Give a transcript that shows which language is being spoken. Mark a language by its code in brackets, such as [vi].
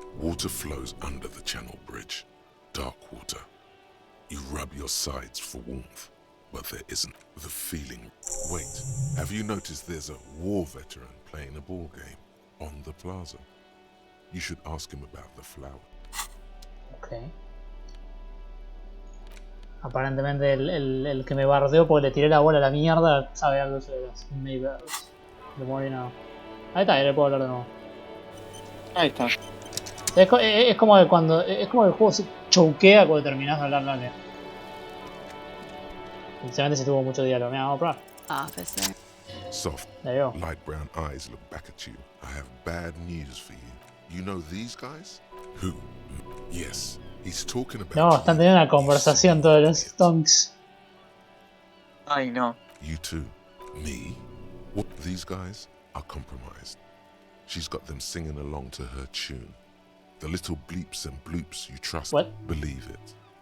[en] Water flows under the channel bridge. Dark water. You rub your sides for warmth, but there isn't the feeling. Wait, have you noticed there's a war veteran playing a ball game on the plaza? You should ask him about the flower. Ok. [es] Aparentemente el que me bardeó porque le tiré la bola a la mierda sabe algo sobre las Maybells. [en] The more you know. [es] Ahí está, ahí le puedo hablar de nuevo. Ahí está. Es como que cuando. Es como que el juego se choquea cuando terminás de hablarle. Sinceramente si tuvo mucho diálogo. Mira, vamos a probar. [en] Officer. Soft, There you go. light brown eyes look back at you. I have bad news for you. You know these guys? Who? Yes, he's talking about [es] No, están teniendo una conversación todos los stonks. Ay, no. [en] You too. Me? What? These guys are compromised. She's got them singing along to her tune. The little bleeps and bloops you trust. What? Believe it.